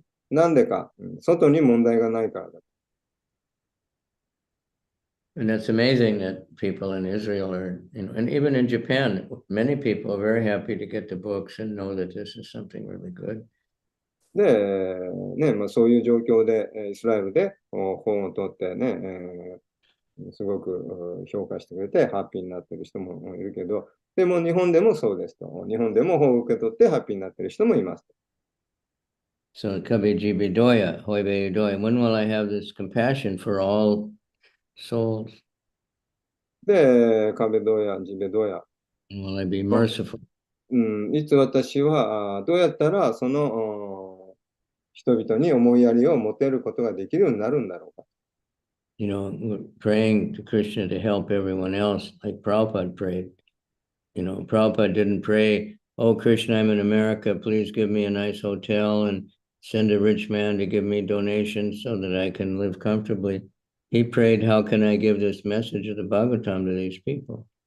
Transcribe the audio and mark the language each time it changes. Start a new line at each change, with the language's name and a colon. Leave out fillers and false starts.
Japanese: なんでか、外に問題がないからだ。
English: And that's amazing that people in Israel are, and even in Japan, many people are very happy to get the books and know that this is something really good.
Japanese: で、そういう状況で、イスラエルで本を取ってね、すごく評価してくれて、ハッピーになってる人もいるけど、でも日本でもそうですと。日本でも本を受け取ってハッピーになってる人もいます。
English: So, Kabiji Bidoya, Hoibe Udoya, when will I have this compassion for all souls?
Japanese: で、壁どうや、地べどうや。
English: Will I be merciful?
Japanese: いつ私はどうやったらその人々に思いやりを持てることができるようになるんだろうか。
English: Praying to Krishna to help everyone else, like Prabhupada prayed. Prabhupada didn't pray, oh, Krishna, I'm in America, please give me a nice hotel and send a rich man to give me donations so that I can live comfortably. He prayed, how can I give this message of the Bhagavatam to these people?